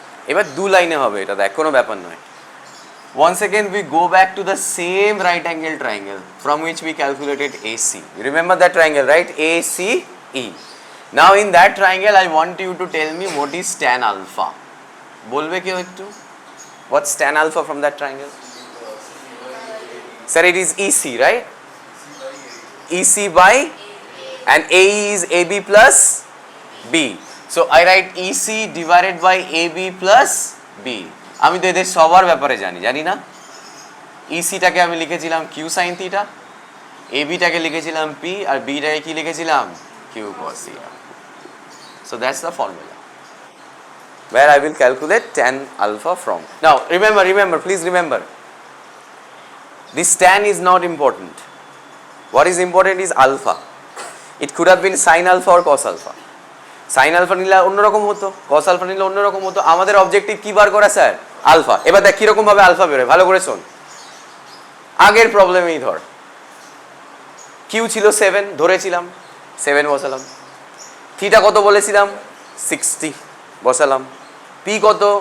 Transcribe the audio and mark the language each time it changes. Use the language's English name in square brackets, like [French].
[Bangla] এবার দু লাইনে হবে এটা, দেখ কোনো ব্যাপার নয়। [English] Once again we go back to the same right angle triangle from which we calculated AC. You remember that triangle, right? ACE. Now in that triangle I want you to tell me what is tan alpha. [Bangla] বলবে কেউ একটু? [English] What's tan alpha from that triangle? Sir, it is EC, right? EC by, and AE is AB plus B. So I write EC divided by AB plus B. [Bangla] আমি তো এদের সবার ব্যাপারে জানি না। ইসিটাকে আমি লিখেছিলাম কিউ সাইন থিটা, এবিটাকে লিখেছিলাম পি, আর বিটাকে কি লিখেছিলাম Q cos theta. [English] So that's the formula where I will calculate tan alpha from. Now remember, please remember, this tan is not important. What is important is alpha. It could have been sin alpha or cos alpha. [Bangla] Sine alpha নিলে অন্যরকম হতো, cos alpha নিলে অন্যরকম হতো। আমাদের objective কি বার করা sir? Alpha. এবার দেখ কিরকম ভাবে আলফা বেরোয়, ভালো করে শোন। আগের প্রবলেমেই ধর, কিউ ছিল 7 ধরেছিলাম, 7 বসালাম। থিটা কত বলেছিলাম? 60 বসালাম। পি কত?